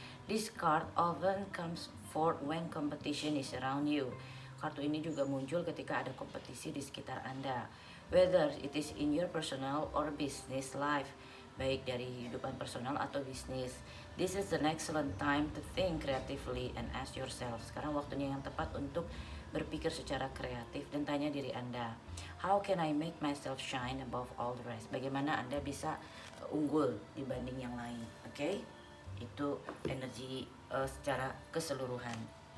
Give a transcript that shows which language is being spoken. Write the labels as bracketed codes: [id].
[en] This card often comes forth when competition is around you. [id] Kartu ini juga muncul ketika ada kompetisi di sekitar Anda, [en] whether it is in your personal or business life, [id] baik dari kehidupan personal atau bisnis. [en] This is an excellent time to think creatively and ask yourself. [id] Sekarang waktunya yang tepat untuk berpikir secara kreatif dan tanya diri Anda, [en] how can I make myself shine above all the rest? [id] Bagaimana Anda bisa unggul dibanding yang lain? Oke? Itu energi secara keseluruhan.